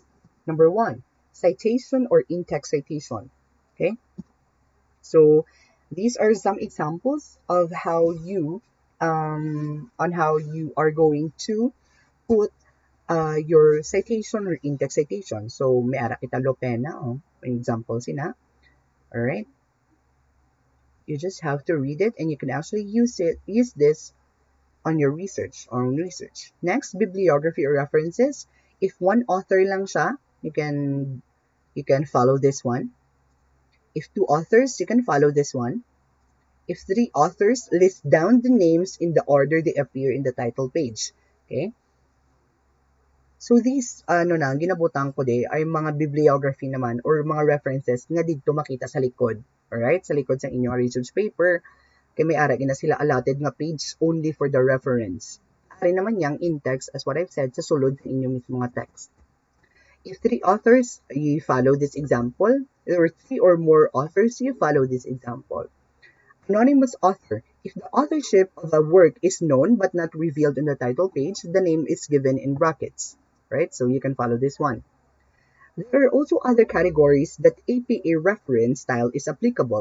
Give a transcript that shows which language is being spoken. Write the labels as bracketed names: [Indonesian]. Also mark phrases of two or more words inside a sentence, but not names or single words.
[English] Number one, citation or in-text citation. Okay, so these are some examples of how you on how you are going to put your citation or in-text citation. [Hiligaynon] So may ara kita lo pena, oh. Example sina. [English] All right. You just have to read it and you can actually use this on your research. Next, bibliography or references. If one author [Hiligaynon] lang siya, [English] you can follow this one. If two authors, you can follow this one. If three authors, list down the names in the order they appear in the title page. Okay? So these, [Hiligaynon] ginabutan ko ay mga bibliography naman or mga references nga dito makita sa likod. Alright? Sa likod sa inyong research paper, kay may ara na sila allotted nga page [English] only for the reference. [Hiligaynon] Ari naman yang in-text, [English] as what I've said, [Hiligaynon] sa sulod sa inyong mismo nga text. [English] If three authors, you follow this example. There are three or more authors, you follow this example. Anonymous author. If the authorship of a work is known but not revealed in the title page, the name is given in brackets. Right? So you can follow this one. There are also other categories that APA reference style is applicable.